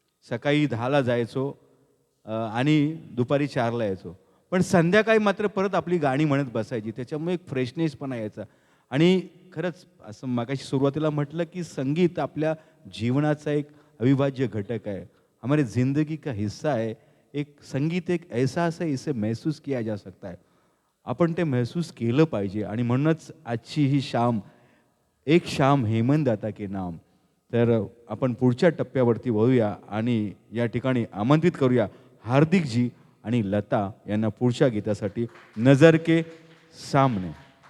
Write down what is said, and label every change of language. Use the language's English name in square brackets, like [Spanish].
[Marathi] सकाळी 10ला जायचो आणि दुपारी 4ला यायचो. पण संध्याकाळी मात्र परत आपली गाणी म्हणत बसायची. त्याच्यामुळे एक फ्रेशनेसपणा यायचा. आणि खरंच असं मगाशी सुरुवातीला म्हटलं, की संगीत आपल्या जीवनाचा एक अविभाज्य घटक [Hindi] है, हमारी ज़िंदगी का हिस्सा है. एक संगीत एक एहसास है, इसे महसूस किया जा सकता है. [Marathi] आपण ते महसूस केलं पाहिजे आणि म्हणूनच आजची ही शाम, [Hindi] एक शाम हेमंतदाता के नाम. [Marathi] तर आपण पुढच्या टप्प्यावरती वळूया आणि या ठिकाणी आमंत्रित करूया हार्दिकजी आणि लता यांना पुढच्या गीतासाठी नजर के सामने.